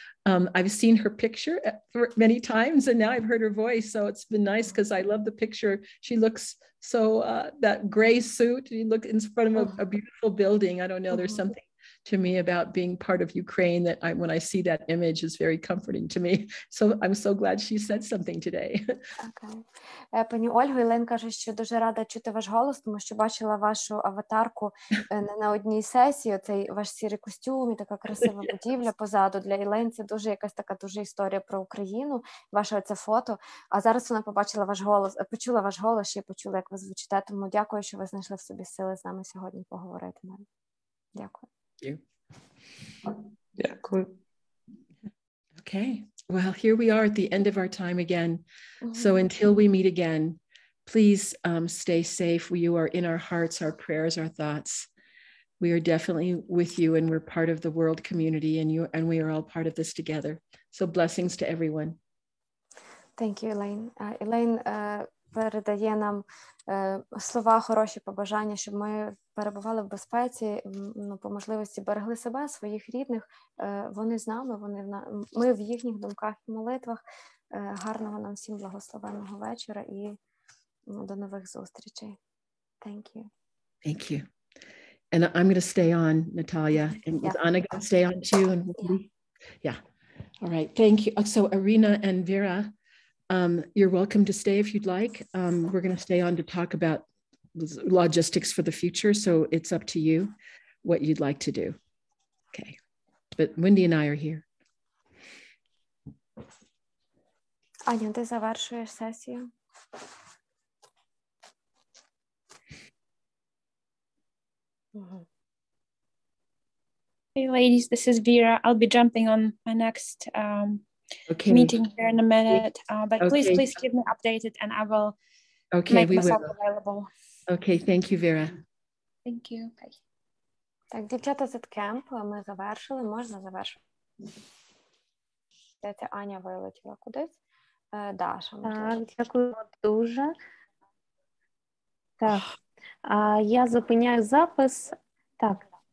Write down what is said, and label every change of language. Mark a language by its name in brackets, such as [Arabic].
[English] I've seen her picture many times, and now I've heard her voice, so it's been nice because I love the picture. She looks so, that gray suit, you look in front of a beautiful building. I don't know, there's something to me about being part of Ukraine that when I see that image is very comforting to me. So I'm so glad she said something today. Okay. [Ukrainian] Пані Ольго, Ілен каже, що дуже рада чути ваш голос, тому що бачила вашу аватарку на одній сесії, оцей ваш сірий костюм і така красива будівля позаду. Для Ілен це дуже якась така дуже історія про Україну, ваше оце фото. А зараз вона побачила ваш голос, почула ваш голос і почула, як ви звучите. Тому дякую, що ви знайшли в собі сили з нами сьогодні поговорити. Дякую. [English] Okay, well, here we are at the end of our time again. So until we meet again, please stay safe. You are in our hearts, our prayers, our thoughts. We are definitely with you, and we're part of the world community, and we are all part of this together. So blessings to everyone. Thank you, Elaine. [Ukrainian] Elaine передає нам слова, хороші побажання, щоб ми перебували в безпеці, по можливості берегли себе, своїх рідних. Вони з нами, ми в їхніх думках і молитвах. Гарного нам всім благословенного вечора і до нових зустрічей. [English] Thank you. Thank you. And I'm going to stay on, Natalia. And is Anna going to stay on too? And yeah. All right. Thank you. So Irina and Vera, you're welcome to stay if you'd like. We're going to stay on to talk about logistics for the future. So it's up to you what you'd like to do. Okay. But Wendy and I are here. [Ukrainian] Аня, ти завершуєш сесію? [English] Hey ladies, this is Vera. I'll be jumping on my next meeting here in a minute, but please keep me updated and I will make myself available. Okay, thank you, Vera. Thank you. Bye. [Ukrainian] Так, дівчата з кемп, ми завершили, можна завершити. Це Аня вилетіла кудись. Даша. Так, дякую дуже. Так, я зупиняю запис. Так.